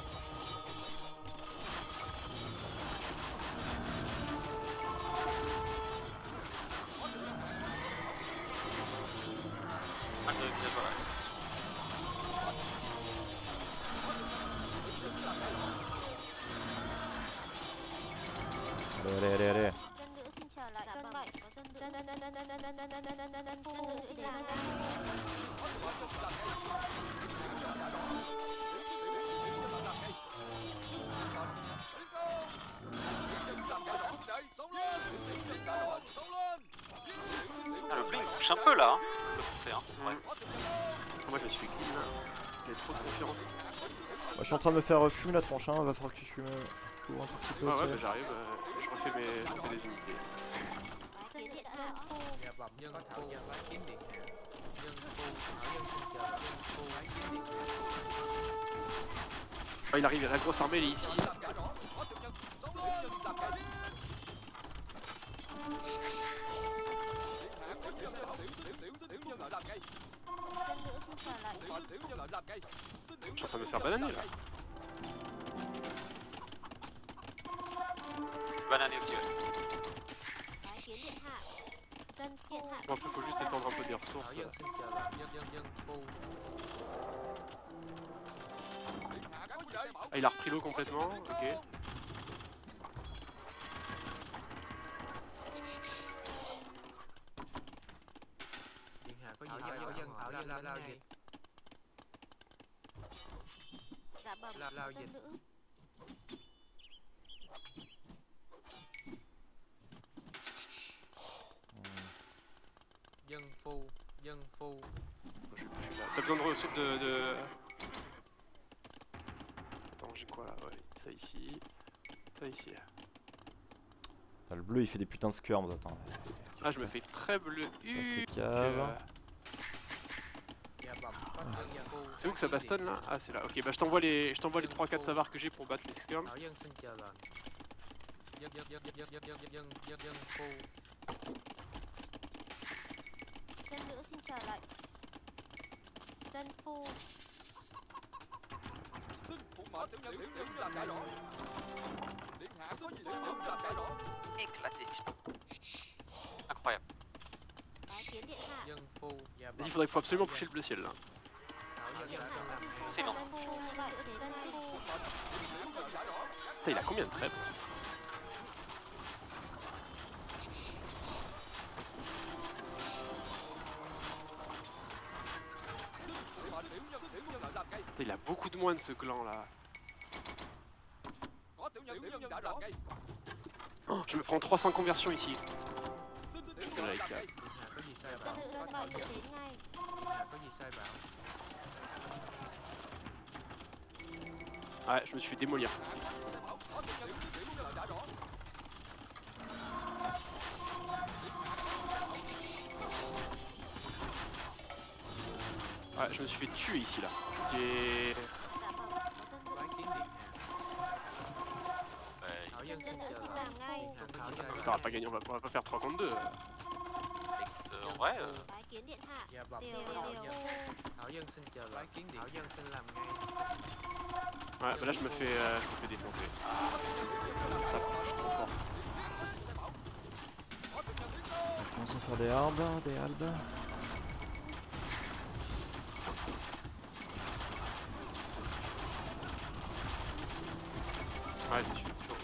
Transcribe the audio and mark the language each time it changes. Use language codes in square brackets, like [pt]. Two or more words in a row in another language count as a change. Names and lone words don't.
[fr] Mal de voilà. Allez. [vi] Dân nữ xin trở lại cơn bệnh của dân nữ xin làm [fr] Ah, le bleu il bouge un peu là, hein. Le foncé, hein. Ouais. Moi je me suis fait clean là. J'ai trop de confiance. Moi, je suis en train de me faire fumer la tronche, hein. Va falloir que je fume un tout petit peu Ah aussi. ouais, bah j'arrive, je refais les unités. [vi] Bái kiến điện hạ Dạ bẩm nhân phu bái kiến điện hạ. Nhân phu hảo nhân xin chờ nhân phu bái kiến điện hạ. [fr] Ah, il arrive, la grosse armée elle est ici. [vi] dân nữ xin trở lại [fr] Je suis en train de me faire bananer là. Banané aussi, ouais. [vi] bái kiến điện hạ dân điện hạ [fr] Bon, faut juste étendre un peu des ressources. [vi] Hảo nhân xin chờ lại nhân phu. [fr] Ah, il a repris l'eau complètement, ok. [vi] Điện hạ có gì sai hảo nhân lao dịch. dạ bẩm Lao dân dịch. nữ Dân phu. [fr] T'as besoin de ressources de... Attends, j'ai quoi là? Ouais, ça ici. Ça ici. Putain, le bleu il fait des putains de skirms, attends. Ah, je me fais très bleu. C'est cave. [vi] Dạ bẩm bắt nhân phu. [fr] C'est où que ça bastonne là? Ah, c'est là. Ok, bah je t'envoie les 3-4 savars que j'ai pour battre les skirms. [vi] Hảo nhân xin chờ lệnh. Dân phu. dân nữ xin trở lại dân phu [fr] Éclaté, putain. Incroyable. [vi] bái kiến điện hạ Dân phu. Dạ [fr] Il faut absolument toucher le bleu ciel là. [vi] Hảo nhân xin làm. [fr] C'est bon. [vi] dân phu gọi đến dân phu [fr] Putain, il a combien de trèves? Putain, il a beaucoup de moins de ce clan là. Oh, je me prends 300 conversions ici. Putain, là, il cale. [vi] Điện hạ có gì sai dân bảo. nữ cơn bệnh đến ngay Điện hạ có gì sai bảo. [fr] Ouais, je me suis fait démolir. Ouais, je me suis fait tuer ici là. J'ai... [vi] Dạ bẩm dân nữ. [fr] Ouais, [vi] Hảo nhân xin dân nữ chờ xin lệnh. làm ngay Điện hạ có gì sai [fr] Putain, on [vi] bảo. [fr] va pas gagner, on va pas faire 3 contre 2. écoute, en vrai, [vi] bái kiến điện hạ Dạ bẩm điều hảo điều nhân. phu Hảo nhân xin chờ lệnh. Hảo nhân xin làm ngay. [fr] Ouais, bah là je me fais défoncer. Ça pousse trop fort. Je commence à faire des albes. Ouais, je me suis fait toujours...